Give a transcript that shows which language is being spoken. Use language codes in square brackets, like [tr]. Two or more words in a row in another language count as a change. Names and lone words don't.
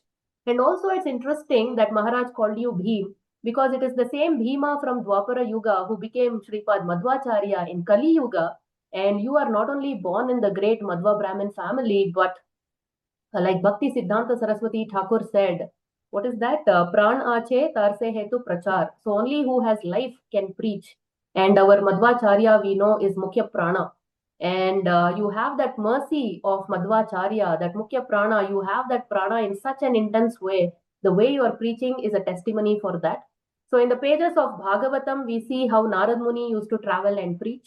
[en] And also, it's interesting that Maharaj called you Bhim, because it is the same Bhima from Dwapara Yuga who became Sripad Madhvacharya in Kali Yuga. And you are not only born in the great Madhva Brahmin family, but like Bhakti Siddhanta Saraswati Thakur said, what is that? [bn] প্রাণ আছে তারসে হেতু প্রচার. [en] So only who has life can preach. And our Madhvacharya we know is Mukhya Prana. And you have that mercy of Madhvacharya, that Mukhya Prana, you have that prana in such an intense way. The way you are preaching is a testimony for that. So in the pages of Bhagavatam, we see how Narad Muni used to travel and preach.